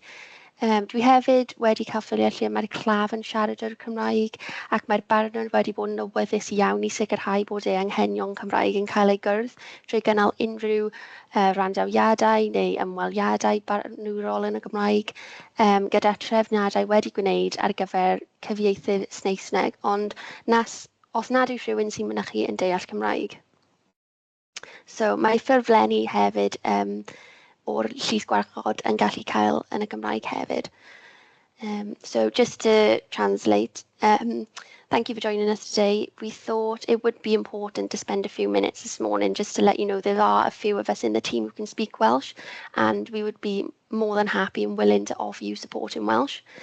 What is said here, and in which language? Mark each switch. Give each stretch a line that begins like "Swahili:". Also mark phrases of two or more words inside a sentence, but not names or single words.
Welsh: Dwi hefyd wedi cael ffeiliau lle mae'r claf yn siarad yr Cymraeg ac mae'r barnwr wedi bod yn awyddus iawn i sicrhau bod ei anghenion Cymraeg yn cael ei gwrdd trwy gynnal unrhyw randawiadau neu ymweliadau barnwrol yn y Gymraeg gyda trefniadau wedi gwneud ar gyfer cyfieithu Saesneg, ond os nad yw rhywun sy'n mynychu yn deall Cymraeg. So mae ffurflenni hefyd o'r Llys Gwarchod yn gallu cael yn y Gymraeg hefyd.
English: So just to translate, thank you for joining us today. We thought it would be important to spend a few minutes this morning just to let you know there are a few of us in the team who can speak Welsh, and we would be more than happy and willing to offer you support in Welsh.